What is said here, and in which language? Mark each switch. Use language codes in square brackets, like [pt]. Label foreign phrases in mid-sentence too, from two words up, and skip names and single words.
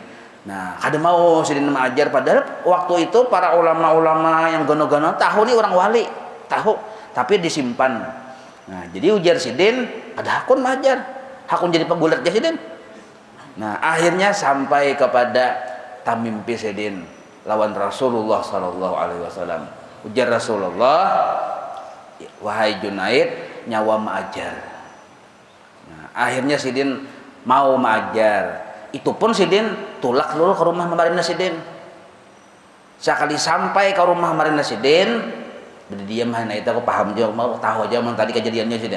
[bjn] Nah, kada mau Sidin mengajar, padahal waktu itu para ulama-ulama yang gono-gono tahu nih orang wali, tahu, tapi disimpan. Nah, jadi ujar Sidin, kada hakun mengajar, hakun jadi pegulat ya Sidin. Nah, akhirnya sampai kepada tamimpi Sidin lawan Rasulullah [ar] sallallahu alaihi wasallam. [bjn] Ujar Rasulullah, wahai Junaid, nyawa mengajar. Nah, akhirnya Sidin mau mengajar. Itu pun Sidin tulak dulu ke rumah Marina Sidin. Sekali sampai ke rumah Marina Sidin, berdiam hanya itu aku paham juga, mau tahu aja tadi kejadiannya Sidin.